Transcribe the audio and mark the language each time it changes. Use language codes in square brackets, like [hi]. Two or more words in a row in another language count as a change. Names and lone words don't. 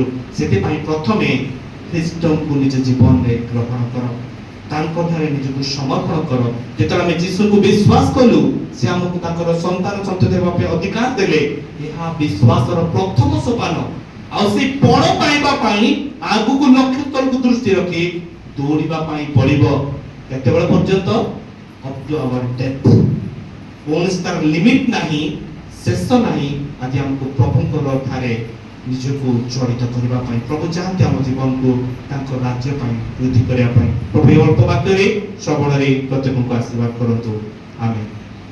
[or] ସେଥିପାଇଁ ପ୍ରଥମେ ଖ୍ରୀଷ୍ଟଙ୍କୁ ନିଜ ଜୀବନରେ ଗ୍ରହଣ କର, ତାଙ୍କ ଠାରେ ନିଜକୁ ସମର୍ପଣ କର। ଯେତେବେଳେ ଆମେ ଯୀଶୁକୁ ବିଶ୍ୱାସ କଲୁ ସେ ଆମକୁ ତାଙ୍କର ସନ୍ତାନ ସନ୍ତତି ହେବା ପାଇଁ ଅଧିକାର ଦେଲେ। ଏହା ବିଶ୍ୱାସର ପ୍ରଥମ ସୋପାନ। ଆଉ ସେ ପଣ ପାଇବା ପାଇଁ ଆଗକୁ ଲକ୍ଷ୍ୟ ସ୍ଥଳକୁ ଦୃଷ୍ଟି ରଖି ଦୌଡ଼ିବା ପାଇଁ ପଡ଼ିବ। କେତେବେଳେ ପର୍ଯ୍ୟନ୍ତ? [en] up to our death। [or] କୌଣସି ତାର ଲିମିଟ ନାହିଁ, ଶେଷ ନାହିଁ। ଆଜି ଆମକୁ ପ୍ରଭୁଙ୍କର ଠାରେ ନିଜକୁ ଜଡ଼ିତ କରିବା ପାଇଁ ପ୍ରଭୁ ଚାହାନ୍ତି ଆମ ଜୀବନକୁ ତାଙ୍କ ରାଜ୍ୟ ପାଇଁ ବୃଦ୍ଧି କରିବା ପାଇଁ। ପ୍ରଭୁ ଅଳ୍ପ ବାକ୍ୟରେ ସବଳରେ ପ୍ରତ୍ୟେକଙ୍କୁ ଆଶୀର୍ବାଦ କରନ୍ତୁ। ଆମେନ୍।